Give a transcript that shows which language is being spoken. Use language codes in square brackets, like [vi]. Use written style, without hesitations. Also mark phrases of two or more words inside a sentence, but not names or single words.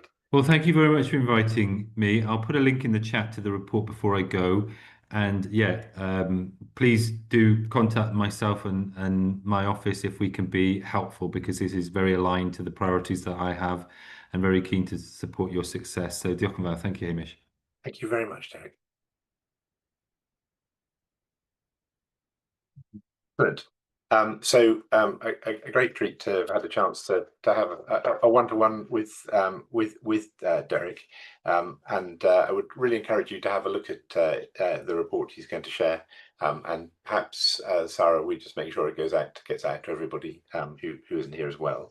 [en] Well, thank you very much for inviting me. I'll put a link in the chat to the report before I go. And yeah, please do contact myself and my office if we can be helpful, because this is very aligned to the priorities that I have and very keen to support your success. [cy] So diolch yn fawr. [en] Thank you, Hamish. Thank you very much, Derek. Good. So a great treat to have had a chance to have a one-to-one with Derek, and I would really encourage you to have a look at the report he's going to share, and perhaps Sarah, we just make sure it gets out to everybody who isn't here as well.